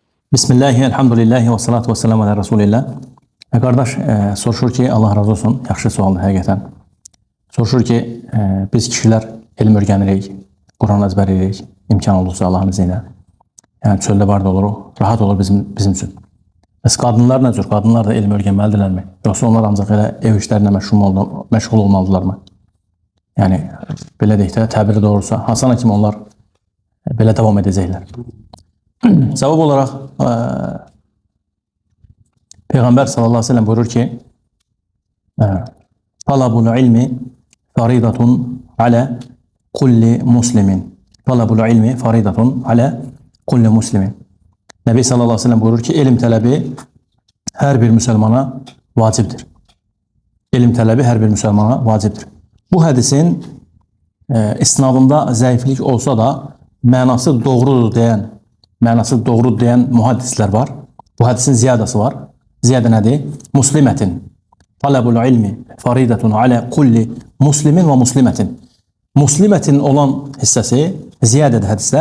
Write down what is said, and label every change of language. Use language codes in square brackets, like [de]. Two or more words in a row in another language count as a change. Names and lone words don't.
[ar] بسم الله، الحمد لله والصلاة والسلام على رسول الله. [az] Qardaş, soruşur ki, Allah razı olsun, yaxşı sualdır həqiqətən. Soruşur ki, biz kişilər elm öyrənirik, Quran əzbəririk, imkan olursa Allahın izni ilə. Yəni, çöldə var da olur, rahat olur bizim üçün. Bəs qadınlar nə cür? Qadınlar da elm öyrənməlidirlərmi? Yoxsa onlar ancaq elə ev işlərinə məşğul olmalıdırlarmı? Yəni, belə deyək də, təbiri doğrusa, Hasana kimi onlar belə davam edəcəklər. [tr] Cevap olarak Peygamber [ar] صلى الله عليه وسلم [tr] buyurur ki [ar] طلب العلم فريضة على كل مسلم. طلب العلم فريضة على كل مسلم. [tr] Nebi [ar] صلى الله عليه وسلم [tr] buyurur ki ilim talebi her bir Müslümana vacibdir. İlim talebi her bir Müslümana vacibdir. Bu hadisin isnadında zayıflık olsa da [az] mənası doğrudur deyən muhaddislər var. [tr] Bu hadisin ziyadası var. [az] Ziyadə nədir? Muslimətin. [ar] طلب العلم فريضة على كل مسلم və muslimətin. [az] Muslimətin olan hissəsi ziyadədir hədisdə.